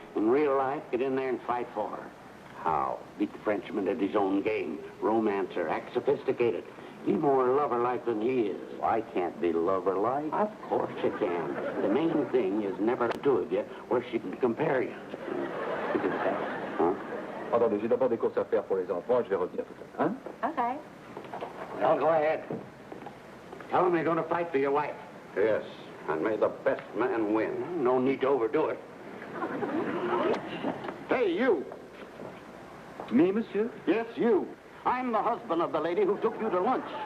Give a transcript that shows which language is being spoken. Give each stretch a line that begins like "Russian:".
English: In real life, get in there and fight for her. How? Beat the Frenchman at his own game. Romancer. Act sophisticated. Be more lover-like than he is. I can't be lover-like. Of course you can. The main thing is never to do of you where she can compare you. Look at that. Huh?
French: Attendez, j'ai d'abord des courses à faire pour les enfants. Je vais revenir tout à l'heure. Hein?
English: Okay. Well, go ahead. Tell him you're going to fight for your wife. Yes, and may the best man win. No need to overdo it. Hey, you. Me, monsieur? Yes, you. I'm the husband of the lady who took you to lunch.